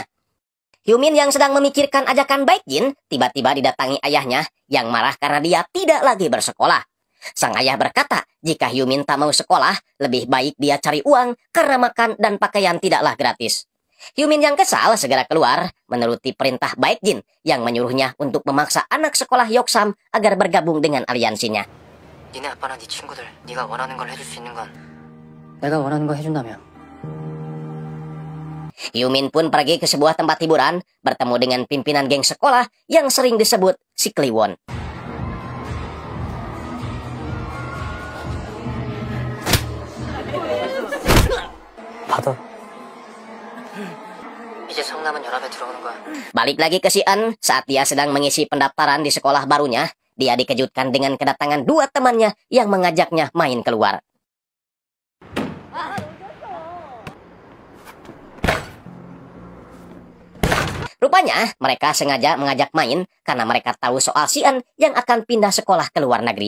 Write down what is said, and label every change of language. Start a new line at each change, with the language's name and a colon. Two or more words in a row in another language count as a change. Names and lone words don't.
Indonesian: Hyumin yang sedang memikirkan ajakan Baekjin tiba-tiba didatangi ayahnya yang marah karena dia tidak lagi bersekolah. Sang ayah berkata jika Hyumin tak mau sekolah, lebih baik dia cari uang karena makan dan pakaian tidaklah gratis. Hyumin yang kesal segera keluar menuruti perintah Baekjin yang menyuruhnya untuk memaksa anak sekolah Yoksam agar bergabung dengan aliansinya.
Korean: 니네 아빠나 네 친구들 네가 원하는 걸 해줄 수 있는 건 내가 원하는 거 해준다며.
Indonesian: Hyumin pun pergi ke sebuah tempat hiburan bertemu dengan pimpinan geng sekolah yang sering disebut si Kliwon.
Korean: 받아. 이제 성남은 연합에 들어오는 거야.
Indonesian: Balik lagi ke si En, saat dia sedang mengisi pendaftaran di sekolah barunya, dia dikejutkan dengan kedatangan dua temannya yang mengajaknya main keluar. Rupanya, mereka sengaja mengajak main karena mereka tahu soal si En yang akan pindah sekolah ke luar negeri.